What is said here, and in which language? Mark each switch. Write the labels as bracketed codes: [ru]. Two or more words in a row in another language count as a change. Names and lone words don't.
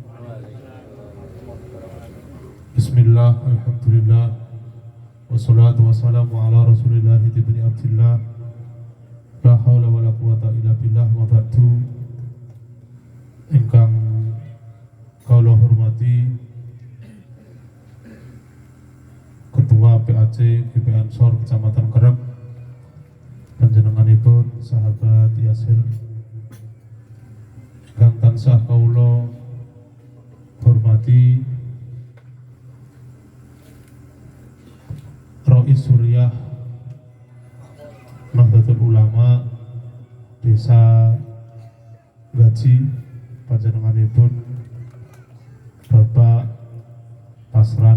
[ar] بسم الله، الحمد لله، والصلاة والسلام على رسول الله ابن عبد الله، لا حول ولا قوة إلا بالله، وبعد. [jv] Ingkang kula hormati Ketua PAC GP Ansor Kecamatan Kerep, panjenenganipun sahabat Yasir ingkang tansah kawula hormati Rais Suriah Nahdlatul Ulama Desa Gaji, panjenenganipun Bapak Pasran.